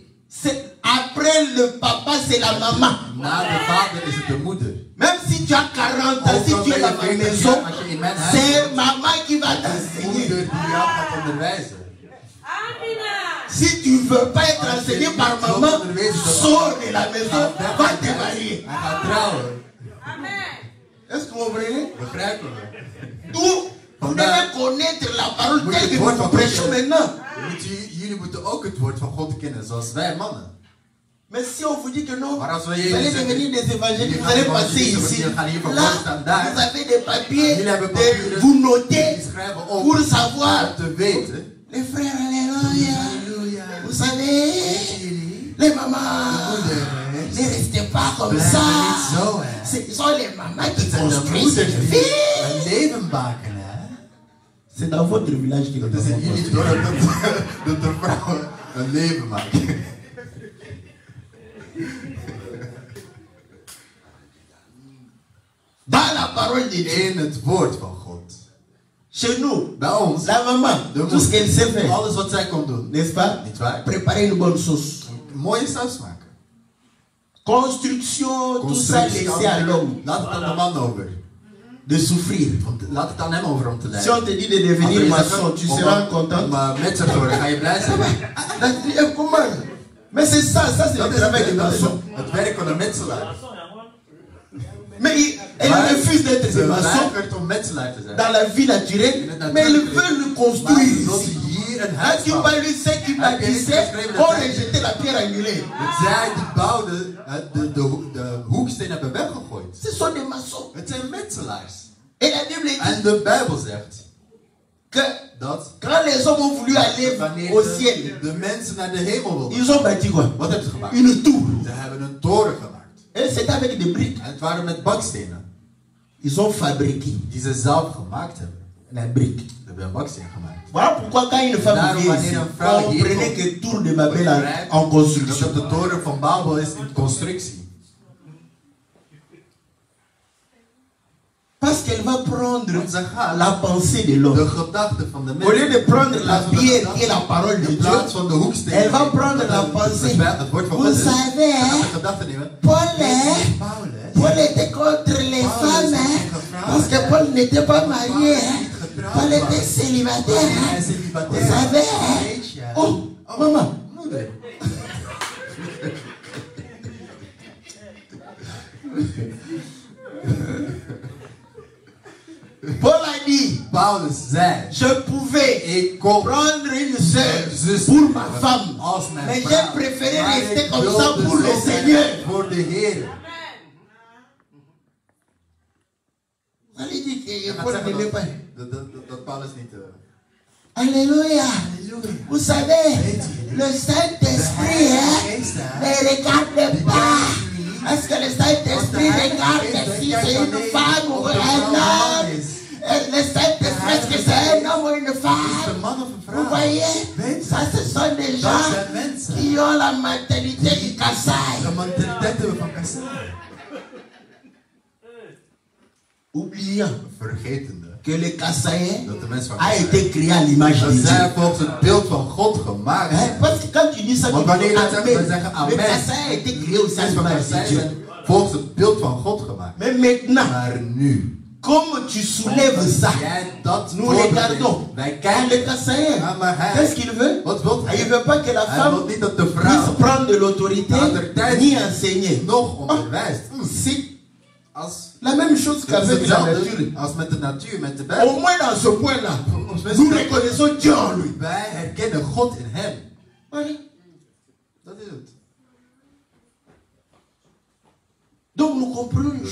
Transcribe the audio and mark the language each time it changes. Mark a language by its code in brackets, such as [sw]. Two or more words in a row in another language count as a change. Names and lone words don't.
[fr] c'est après le papa, c'est la maman. [nl] na de vader is het de moeder. [fr] Même si tu as 40 ans, si tu es dans ma maison, c'est maman qui va t'enseigner. [nl] Moeder die jou gaat onderwijzen. [fr] Si tu ne veux pas être enseigné par maman, sors de la maison, va te marier. [nl] Hij gaat trouwen. [fr] Est-ce que vous comprenez? [nl] Begrijpen we? [fr] Tout, vous devez connaître la parole telle que nous prêchons maintenant. [nl] Jullie moeten ook het woord van God kennen, zoals wij mannen. [fr] Mais si on vous dit que non, [nl] Maar als we [fr] vous [nl] jullie [fr] allez [nl] zeggen, [fr] devenir des évangélistes, [nl] jullie [fr] vous allez [nl] gaan [fr] passer [nl] evangelisten, [fr] ici. [nl] jullie gaan hier van [fr] Là, [nl] voor staan daar. [fr] vous avez des papiers, [nl] Jullie hebben papieren, [fr] vous notez [nl] die schrijven op [fr] pour savoir. [nl] om te weten. [fr] Les frères, alléluia. [nl] Halleluja. [fr] Vous savez, [nl] Jullie, [fr] les mamans, ne restez pas comme [nl] blijven [fr] ça. [nl] niet zo, hè. [fr] Ce sont les mamans qui [nl] Het zijn de [fr] construisent [nl] moeders [fr] les [nl] die [fr] vies. [nl] een leven maken, hè. [fr] C'est dans votre village que [nl] Dat [fr] nous [nl] is in [fr] avons [nl] jullie [fr] construit. [nl] dorp dat de vrouwen een leven maken. [fr] Dans la parole de Dieu, [nl] In het woord van God. [fr] chez nous, [nl] Bij ons, [fr] la maman, [nl] de [fr] tout ce qu'elle sait faire, [nl] alles wat zij kon doen. [fr] n'est-ce pas? [nl] Niet waar? [fr] Préparer une bonne sauce. [nl] Een mooie saus maken. [fr] Construction, tout ça laissé à l'homme [nl] Laat het aan de man over. [fr] de souffrir. [nl] Laat het aan hem over om te [fr] Si on [nl] lijden. [fr] te dit de devenir maçon, tu seras content. [nl] Maar met zijn woorden ga je blij zijn. [fr] Comment? Mais c'est ça, ça c'est le travail des maçons. [nl] Het werk van een metselaar. [fr] Mais elle refuse d'être des [nl] Ze [fr] maçons [nl] weigert om metselaar te zijn. [fr] dans la vie naturelle, mais elle veut le construire [nl] Maar wil [fr] ici. [nl] ze hier een [fr] Hein, [nl] huis [fr] tu [nl] bouwen. [fr] vas lui dire qui bâtissait, on rejetait la pierre angulaire. [nl] Zij die bouwden de hoeksteen hebben weggegooid. [fr] Ce sont des maçons. [nl] Het zijn metselaars. [fr] Et la Bible dit [nl] En de Bijbel zegt [fr] que [nl] dat [fr] quand les hommes ont voulu aller [nl] wanneer [fr] au ciel, [nl] de mensen naar de hemel wilden, [fr] ils ont bâti quoi? [nl] wat hebben ze gemaakt? [fr] Une tour. [nl] Ze hebben een toren gemaakt. [fr] Et c'était avec des briques. [nl] En het waren met bakstenen. [fr] Ils ont fabriqué [nl] Die ze zelf gemaakt hebben. [fr] la brique. [nl] Ze hebben een baksteen gemaakt. [fr] Voilà pourquoi quand une femme [nl] Daarom, [fr] vient ici, [nl] wanneer een vrouw hier [fr] comprenez [nl] komt, [fr] que Tour de Babel [nl] Begrijp [fr] en [nl] dat [fr] construction. [nl] het de toren van Babel is in constructie. [fr] Parce qu'elle va prendre [nl] Want zij gaat [fr] la pensée de [nl] de [fr] l'homme. [nl] gedachten van de [fr] Au lieu [nl] mens. [fr] de prendre la pierre qui est la parole de [nl] In [fr] Dieu, [nl] plaats van de hoeksteen. [fr] elle va prendre la pensée. [nl] Het woord van God [fr] Vous [nl] is. [fr] savez, [nl] Gaat [fr] hein, [nl] de gedachten nemen. [fr] Paul était contre les femmes, hein, parce que Paul n'était pas marié. Hein. Paul était célibataire. Hein. Vous savez, hein. Oh, maman. [nl] Moeder. [fr] Paul a dit, [nl] Paulus zei, [fr] je pouvais [nl] ik kon [fr] prendre une sœur [nl] zus [fr] pour ma femme, [nl] als mijn [fr] mais [nl] vrouw, [fr] j'ai préféré [nl] maar [fr] rester [nl] ik [fr] comme [nl] wilde [fr] ça pour le [nl] zo [fr] Seigneur. [nl] zijn voor de Heer. [fr] Vous allez dire que [nl] Je gaat [fr] Paul [nl] zeggen [fr] n'aimait pas. [nl] dat Paulus niet... [fr] Alléluia. [nl] Halleluja. [fr] Vous savez, le Saint-Esprit ne regarde pas. Est-ce que le Saint-Esprit regarde si c'est une femme ou un homme? Le Saint-Esprit, est-ce que c'est un homme ou une femme? Vous voyez, ça ce sont des gens qui ont la mentalité du Kassai. [nl] De mentaliteit hebben van Kassai. [fr] Oubliant [nl] Vergetende [fr] que le Kassaïen [nl] dat de mens van [fr] a [nl] Kassai, [fr] été créé à l'image de [nl] dat [fr] Dieu. [nl] zij volgens het beeld van God gemaakt [fr] Hein, [nl] zijn. [fr] parce que quand tu dis ça, [nl] Want wanneer je dat zegt, [fr] Amen. [nl] dan zeggen [fr] Le [nl] amen. [fr] Kassaïen a été créé aussi à [nl] Mensen van [fr] l'image de [nl] Kassai [fr] Dieu. [nl] zijn volgens het beeld van God gemaakt. [fr] Mais maintenant, [nl] Maar nu, [fr] comme tu soulèves ça, [nl] jij dat [fr] nous [nl] voorbeeld [fr] regardons. [nl] neemt, wij [fr] Quand [nl] kijken. [fr] le Kassaïen, [nl] Ja, maar hij, [fr] qu'est-ce qu'il veut? [nl] wat wil [fr] Il ne [nl] hij? [fr] veut pas que la [nl] Hij wil [fr] femme [nl] niet dat de [fr] puisse [nl] vrouw [fr] prendre l'autorité ni enseigner. [nl] nog onderwijst. [fr] C'est [nl] Als, [fr] la même chose [nl] dat is [fr] qu'avec la nature. [nl] hetzelfde als met de natuur, met de [fr] Au [nl] Bijbel. [fr] moins dans ce point-là, [nl] Ons [fr] nous [nl] mensen, [fr] reconnaissons Dieu en lui. [nl] wij herkennen God in hem. [fr] Voilà. [nl] Dat is het. [fr] Donc nous comprenons une